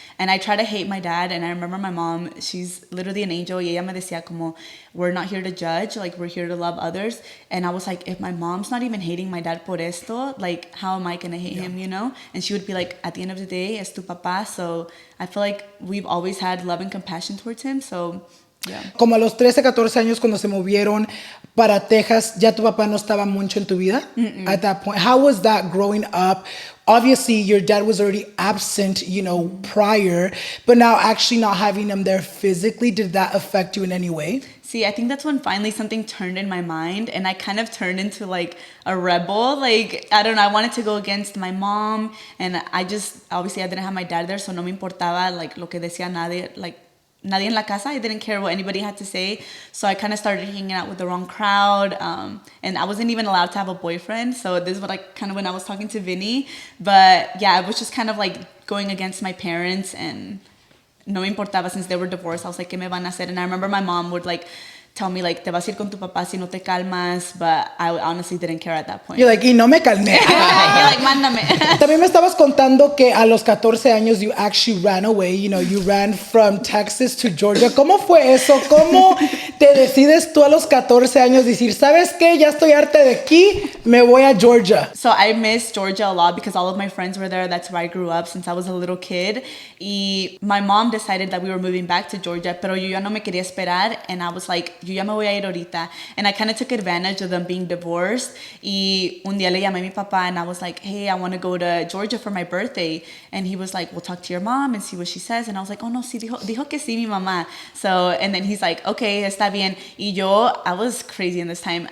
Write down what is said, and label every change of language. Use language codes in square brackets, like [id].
[en] And I tried to hate my dad, and I remember my mom, she's literally an angel, [es] y ella me decía como, [en] we're not here to judge, like we're here to love others. And I was like, if my mom's not even hating my dad [es] por esto, [en] like how am I gonna hate him, you know? And she would be like, at the end of the day, [es] es tu papá. [en] So I feel like we've always had love and compassion towards him, so... Yeah. [es] Como a los 13, 14 años cuando se movieron para Texas, ¿ya tu papá no estaba mucho en tu vida? [en] At that point, how was that growing up? Obviously, your dad was already absent, you know, prior, but now actually not having him there physically, did that affect you in any way? See, I think that's when finally something turned in my mind, and I kind of turned into like a rebel. Like, I don't know, I wanted to go against my mom, and obviously I didn't have my dad there, so [es] no me importaba [en] like [es] lo que decía nadie en la casa. [en] I didn't care what anybody had to say. So I kind of started hanging out with the wrong crowd. And I wasn't even allowed to have a boyfriend. So this is what when I was talking to Vinny. But yeah, it was just kind of like going against my parents, and [es] no me importaba [en] since they were divorced. I was like, [es] ¿qué me van a hacer? [en] And I remember my mom would like tell me like, [es] te vas a ir con tu papá si no te calmas. [en] But I honestly didn't care at that point. You're like, [es] y no me calmé. [en] You're like, mándame. [es] También me estabas contando que a los 14 años [en] you actually ran away. You know, you ran from Texas to Georgia. [es] ¿Cómo fue eso? ¿Cómo te decides tú a los 14 años decir, ¿sabes qué? Ya estoy harta de aquí, me voy a Georgia. [en] So I miss Georgia a lot because all of my friends were there. That's where I grew up since I was a little kid. Y my mom decided that we were moving back to Georgia, [es] pero yo ya no me quería esperar. [en] And I was like, [es] yo ya me voy a ir ahorita. [en] And I kind of took advantage of them being divorced. [es] Y un día le llamé a mi papá, [en] and I was like, hey, I want to go to Georgia for my birthday. And he was like, well, talk to your mom and see what she says. And I was like, oh, no, [es] sí, dijo que sí, mi mamá. [en] So, and then he's like, okay, [es] está bien. Y yo, [en] I was crazy in this time.